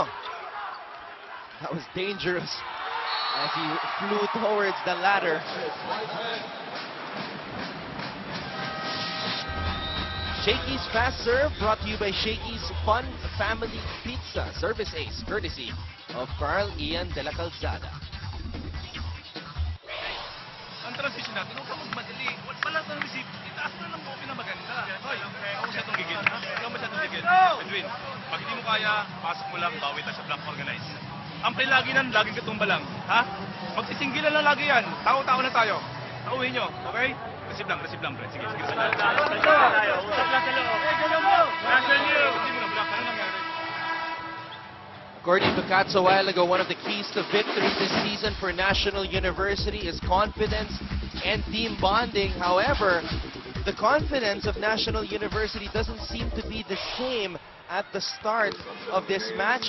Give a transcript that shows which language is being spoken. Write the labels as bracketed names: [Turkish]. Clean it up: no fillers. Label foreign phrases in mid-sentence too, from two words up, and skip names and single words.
[English] That was dangerous as he flew towards the ladder. Shakey's Fast Serve brought to you by Shakey's Fun Family Pizza. Service ace courtesy of Carl Ian de la Calzada. [Filipino] Ang transition natin, huwag kang magmadali. Wala kang receive. Itaas na ng copy na maganda. Hoy, ako masyadong gigil. Ikaw masyadong gigil. Edwin, pag hindi mo kaya, pasok mo lang, bawit na sa block organize. Ang play lagi nan, laging katumba lang. Ha? Magsisinggilan lang lagi yan. Tao-tao na tayo. Tauhin nyo, okay? Receive lang, pre. Sige. Usap lang sa loob. National News. Hindi mo na block. Ano nangyari? [English] According to Katz a while ago, one of the keys to victory this season for National University is confidence and team bonding. However, the confidence of National University doesn't seem to be the same at the start of this match.